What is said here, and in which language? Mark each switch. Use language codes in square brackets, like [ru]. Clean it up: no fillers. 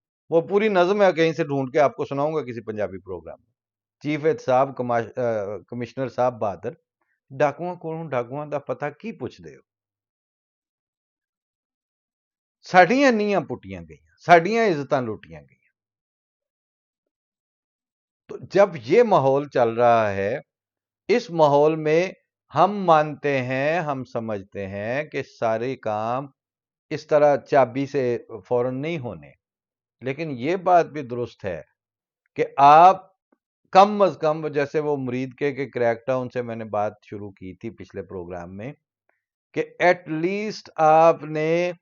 [ur] وہ پوری نظم ہے، کہیں سے ڈھونڈ کے آپ کو سناؤں گا کسی پنجابی پروگرام میں. [pa] چیف احتساب کمشنر صاحب بہادر ڈاکواں کولوں ڈاکواں دا پتہ کی پوچھ دے ہو؟ ساڈیاں نیاں پٹیاں گئیاں، ساڈیاں عزتاں لوٹیاں گئیاں. [ur] تو جب یہ ماحول چل رہا ہے، اس ماحول میں ہم مانتے ہیں، ہم سمجھتے ہیں کہ سارے کام اس طرح چابی سے فوراً نہیں ہونے، لیکن یہ بات بھی درست ہے کہ آپ کم از کم، جیسے وہ مرید کے کریک ڈاؤن سے میں نے بات شروع کی تھی پچھلے پروگرام میں، کہ ایٹ لیسٹ آپ نے